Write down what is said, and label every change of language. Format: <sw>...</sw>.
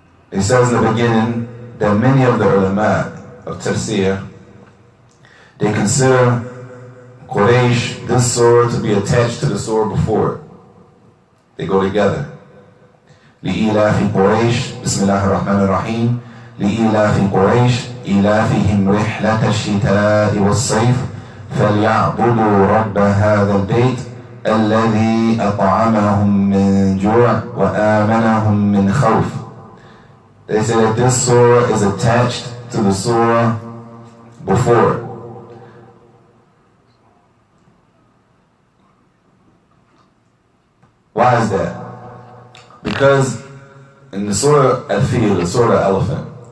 <en>It says in the beginning that many of the ulama of tafsir, they consider Quraish, this surah, to be attached to the surah before it. They go together.</en> <ar>لإيلاف قريش بسم الله الرحمن الرحيم لإيلاف قريش إيلافهم رحلة الشتاء والصيف فليعبدوا رب هذا البيت الذي أطعمهم من جوع وآمنهم من خوف.</ar> <en>They say that this surah is attached to the surah before it. Why is that? Because in the Surah Al-Fil, the Surah Elephant,</en>